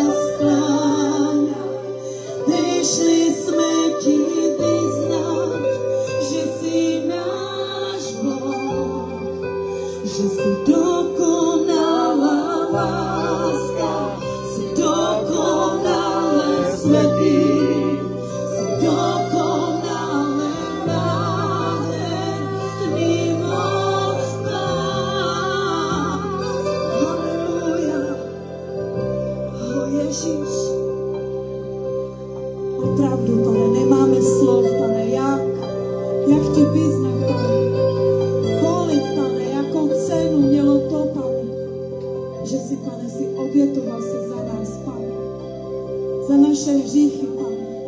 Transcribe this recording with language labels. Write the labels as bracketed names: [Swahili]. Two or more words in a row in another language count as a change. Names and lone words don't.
[Slovak] skláňať, prišli sme ti vyznať, že si náš Boh, že si dokonalá láska, si dokonale svetý, si dokonale nádherný môj Pán. Halelúja. [Czech] O Ježiš, opravdu, Pane, nemáme slov, Pane, jak ti vyznať, Pane. Kolik, Pane, jakou cenu mělo to, Pane, že si, Pane, si obětoval se za nás, Pane, za naše hříchy, Pane.